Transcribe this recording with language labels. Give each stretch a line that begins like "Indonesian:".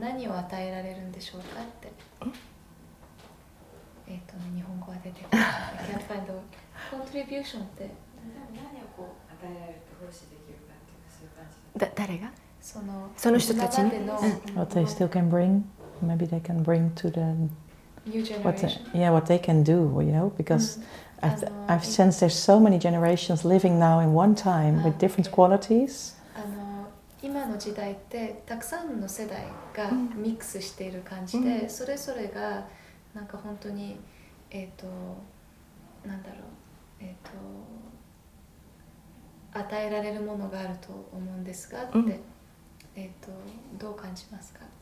Japanese: 何を与えられるんでしょうかって。日本語は出てこない。
English: I can't find the word.
Japanese: コントリビューションって。何をこう与えられると奉仕できるかっていうそういう感じ。誰が？その人たちに。
English: What they still can bring, maybe they can bring to the new generation. What they can do, you know, because I've sensed there's so many generations living now in one time with different qualities.
Japanese: 今の時代ってたくさんの世代がミックスしている感じで、それぞれがなんか本当になんだろう、与えられるものがあると思うんですがって、どう感じますか？